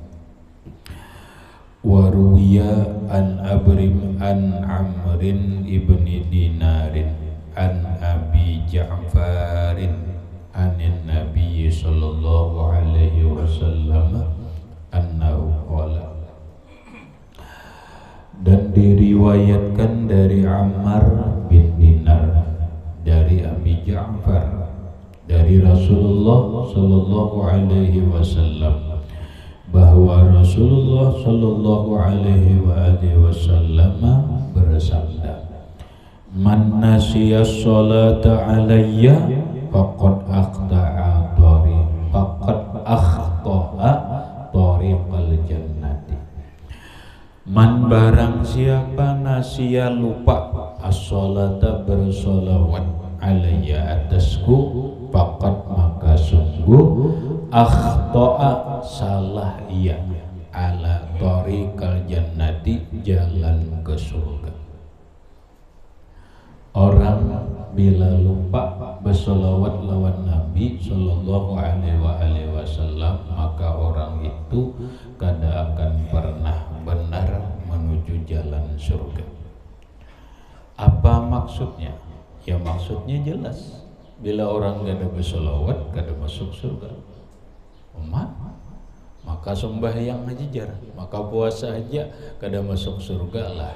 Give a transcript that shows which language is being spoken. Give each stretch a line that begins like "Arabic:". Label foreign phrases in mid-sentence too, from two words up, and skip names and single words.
Arabic: وروي عن أبرم عن عمرو بن دينار عن أبي جعفر عن النبي صلى الله عليه وسلم أنه قال
Indonesian: dan diriwayatkan dari Ammar bin Dinar dari Abi Ja'far dari Rasulullah
Arabic: صلى الله عليه وسلم
Indonesian: bahwa
Arabic: رسول الله صلى الله عليه وآله وسلم bersabda, "من نسي الصلاة علي فقد أخطأ طريق الجنة."
Indonesian: Man barang siapa nasiya lupa as-sholata bersolawat alayya atasku, faqad maka sungguh akhta'a salah ia
Arabic: على طريق الجنة
Indonesian: jalan ke surga.
Banjar: Orang bila lupa bersolawat lawan Nabi
Arabic: صلى الله عليه وسلم,
Banjar: maka orang itu kada akan pernah benar menuju jalan surga.
Indonesian: Apa maksudnya? Ya maksudnya jelas.
Banjar: Bila orang kada bersolawat, kada masuk surga. Maka sembahyang aja jarang, maka puasa aja kada masuk surga lah.